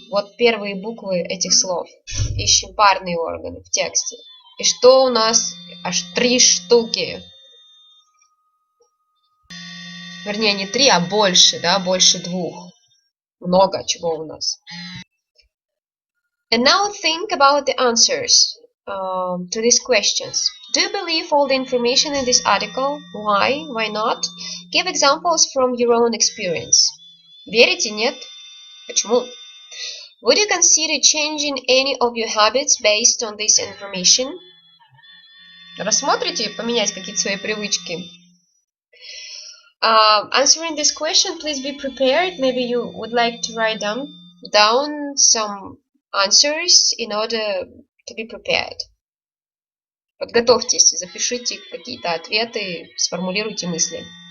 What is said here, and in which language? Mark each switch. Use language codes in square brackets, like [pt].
[ru] Вот первые буквы этих слов. Ищем парные органы в тексте. И что у нас? Аж 3 штуки. Вернее, не 3, а больше, да, больше 2. Много чего у нас. [en] And now think about the answers to these questions. Do you believe all the information in this article? Why? Why not? Give examples from your own experience. [ru] Верите? Нет? Почему? [en] Would you consider changing any of your habits based on this information? [ru] Рассмотрите поменять какие-то свои привычки? [en] Answering this question, please be prepared. Maybe you would like to write down some answers in order to be prepared. [ru] Подготовьтесь, запишите какие-то ответы, сформулируйте мысли.